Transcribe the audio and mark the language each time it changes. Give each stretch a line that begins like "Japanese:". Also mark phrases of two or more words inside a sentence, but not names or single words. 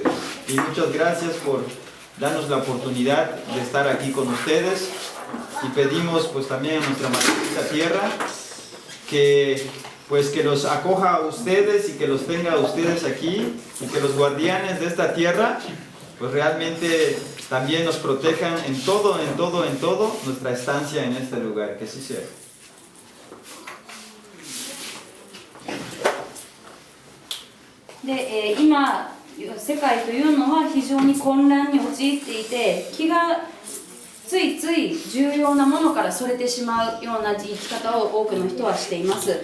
Spanish: Y muchas gracias por darnos la oportunidad de estar aquí con ustedes, y pedimos pues también a nuestra maravillosa tierra que los acoja a ustedes y que los tenga a ustedes aquí, y que los guardianes de esta tierra pues realmente también nos protejan en todo nuestra estancia en este lugar, que así sea.
Japanese: で、今世界というのは非常に混乱に陥っていて、気がついつい重要なものからそれてしまうような生き方を多くの人はしています。